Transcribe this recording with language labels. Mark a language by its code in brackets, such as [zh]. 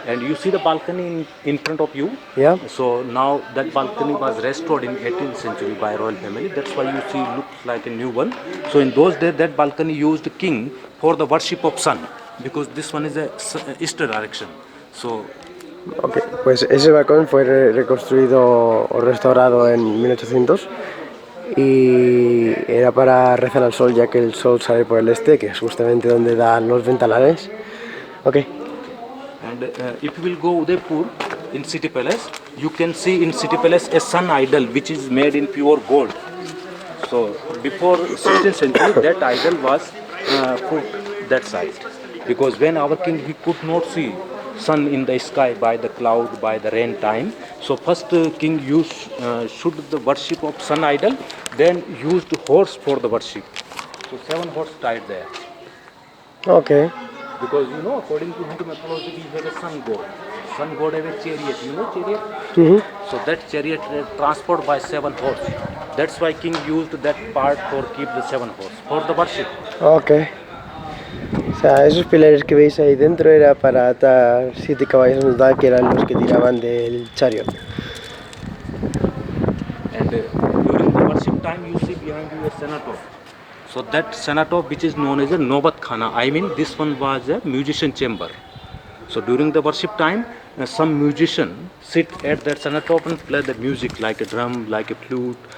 [en] And you see the balcony in front of you. Yeah. So now that balcony was restored in 18th century by royal family. That's why you see looks like a new one. So in those days that balcony used king for the worship of sun, because this one is a east direction. So [es] Ok, pues ese balcón fue reconstruido o restaurado en 1800 y era para rezar al sol, ya que el sol sale por el este, que es justamente donde dan los ventanales. Ok. [en] And if you will go Udaipur in city palace, you can see in city palace a sun idol which is made in pure gold. So before 16th century that idol was put that side, because when our king he could not see sun in the sky by the cloud, by the rain time, so first king used should the worship of sun idol, then used horse for the worship. So 7 horse tied there. Ok. Because you know, according to Hindu mythology, we have a sun god. Sun god have a chariot. You know chariot? So that chariot transported by 7 horse. That's why king used that part for keep the 7 horse for the worship. Ok. [es] O sea, esos pilares que veis ahí dentro era para atar 7 caballos en total, que eran los que tiraban del chariot. [en] And during the worship time, you see behind you a senator. So that senator, which is known as a Nobat Khana, I mean this one was a musician chamber. So during the worship time, some musician sit at that top and play the music like a drum, like a flute.